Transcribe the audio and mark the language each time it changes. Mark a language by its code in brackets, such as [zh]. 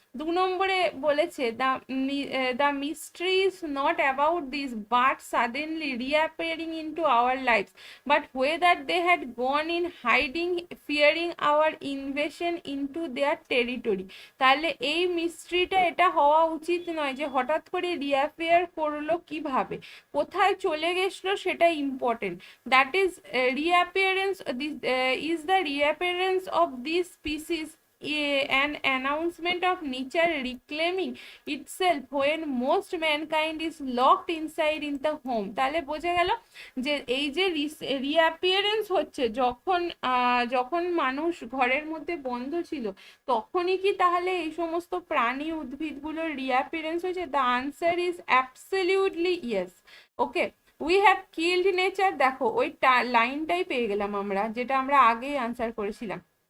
[en] 2 নম্বরে বলেছে the mystery is not about this but suddenly reappearing into our life, but whether they had gone in hiding fearing our invasion into their territory। [bn] তাহলে এই মিস্ট্রিটা এটা হওয়া উচিত নয় যে হঠাৎ করে রিঅ্যাপিয়ার করলো কিভাবে, কোথায় চলে গেছিল সেটা important. [en] That is reappearance, this is the reappearance of this species an announcement of nature reclaiming itself when most mankind is locked inside in the home। [bn] তাহলে বোঝা গেল যে এই যে রিঅ্যাপিয়ারেন্স হচ্ছে যখন যখন মানুষ ঘরের মধ্যে বন্ধ ছিল, তখনই কি তাহলে এই সমস্ত প্রাণী উদ্ভিদগুলোর রিঅ্যাপিয়ারেন্স হয়েছে? The answer is absolutely yes. Okay, we have killed nature, দেখো ওই লাইনটাই পেয়ে গেলাম আমরা, যেটা আমরা আগেই আনসার করেছিলাম।